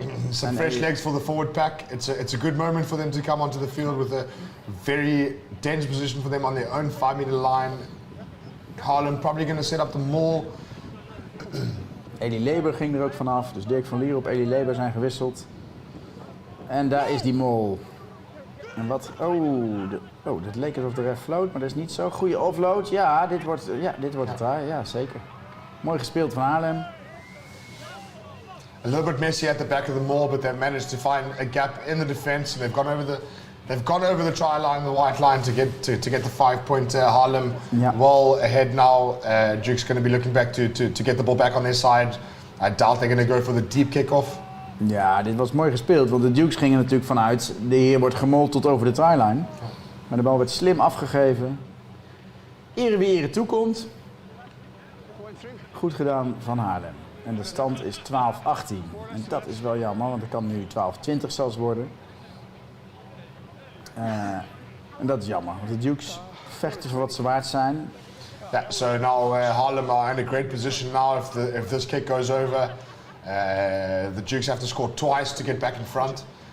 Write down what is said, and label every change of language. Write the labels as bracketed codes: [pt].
[en] Some fresh legs for the forward pack. It's a good moment for them to come onto the field with a very dense position for them on their own 5-meter line. Haarlem probably going to set up the maul. [nl] Elie Leber ging er ook vanaf, dus Dirk van Lierop, Elie Leber zijn gewisseld. En daar is die mol. En wat, dat leek alsof de ref floot, maar dat is niet zo. Goede offload, ja, dit wordt het daar, ja zeker. Mooi gespeeld van Haarlem. [en] A little bit messy at the back of the maul, but they've managed to find a gap in the defense. They've gone over the try line, the white line, to get the 5-point Haarlem well ahead now. Duke's going to be looking back to get the ball back on their side. I doubt they're going to go for the deep kick-off. [nl] Ja, dit was mooi gespeeld, want de Dukes gingen natuurlijk vanuit. De heer wordt gemold tot over de try-line. Maar de bal werd slim afgegeven. Ere wie ere toekomt. Goed gedaan van Haarlem. En de stand is 12-18. En dat is wel jammer, want het kan nu 12-20 zelfs worden. En dat is jammer, want de Dukes vechten voor wat ze waard zijn. [en] Yeah, so now Haarlem are in a great position now. If this kick goes over, the Dukes have to score twice to get back in front.